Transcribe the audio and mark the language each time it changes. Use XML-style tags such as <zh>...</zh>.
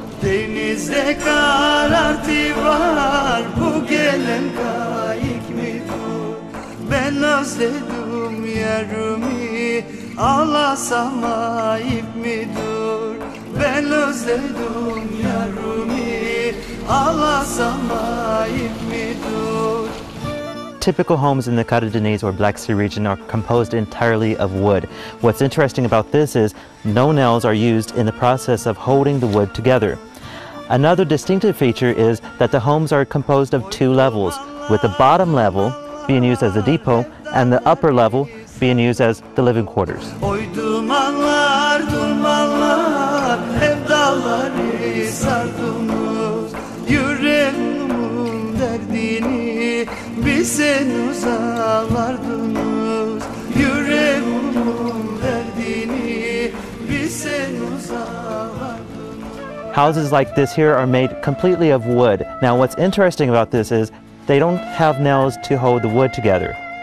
<tr>Denizde karartı var, bu gelen kayık mıdır? Ben özledim yarımı, ağlasam ayıp mıdır? Ben özledim yarımı, ağlasam ayıp mıdır?</tr> <en>Typical homes in the Karadeniz or Black Sea region are composed entirely of wood. What's interesting about this is no nails are used in the process of holding the wood together. Another distinctive feature is that the homes are composed of two levels, with the bottom level being used as a depot and the upper level being used as the living quarters.</en> <tr>Oy dumanlar, dumanlar, hep dalları sardınız. Yüreğimin derdini bilsen uzaklardınız. Yüreğimin derdini bilsen uzaklardınız.</tr> <en>Houses like this here are made completely of wood. Now what's interesting about this is they don't have nails to hold the wood together.</en>